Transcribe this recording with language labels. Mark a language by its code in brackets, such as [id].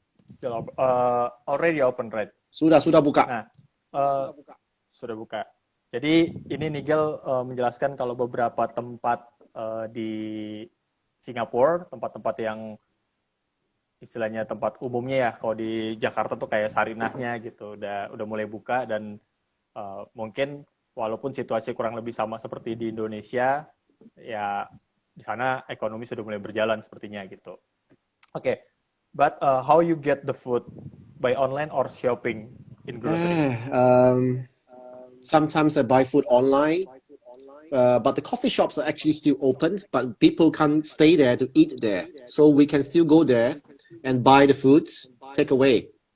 [en] Still already open, right? [id] Sudah buka. Nah, sudah buka. Jadi ini Nigel menjelaskan kalau beberapa tempat di Singapura, tempat-tempat yang istilahnya tempat umumnya ya, kalau di Jakarta tuh kayak Sarinahnya gitu, udah mulai buka dan mungkin walaupun situasi kurang lebih sama seperti di Indonesia, ya di sana ekonomi sudah mulai berjalan sepertinya gitu. Oke. [en] But how you get the food, by online or shopping in grocery? Sometimes I buy food online, but the coffee shops are actually still open, but people can't stay there to eat there. So we can still go there and buy the foods, take away.